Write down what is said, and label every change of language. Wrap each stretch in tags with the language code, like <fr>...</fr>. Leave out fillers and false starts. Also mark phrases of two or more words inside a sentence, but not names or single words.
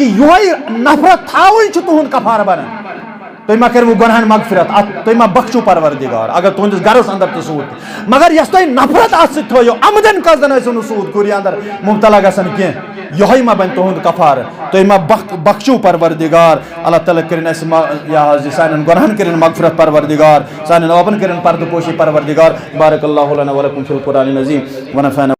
<ks>یہوے نفرت تھاوٕنۍ چھُ تُہُنٛد کفارٕ بنان تُہۍ ما کٔرِو گۄنہن مغفرت تُہۍ ما بخشو پروردگار اگر تُہنٛدِس گرس اندر تہِ سود مگر یۄس تُہۍ نفرت اتھ سۭتۍ تھٲیِو عمدن قصدن ٲسِو نہٕ سود خوری اندر مبتلا گژھان کینٛہہ یہوے ما بنہِ تُہُنٛد کفارٕ تُہۍ ما بخشو پروردگار اللہ تعالیٰ کٔرِنۍ اَسہِ یہ حظ سانٮ۪ن گۄنہن کٔرِنۍ مغفرت پروردگار سانٮ۪ن ٲبن کٔرِنۍ پردٕ پوشی پروردگار</ks> <ar>بارک اللہ لنا ولکم فی القرآن العظیم ونفعنا</ar>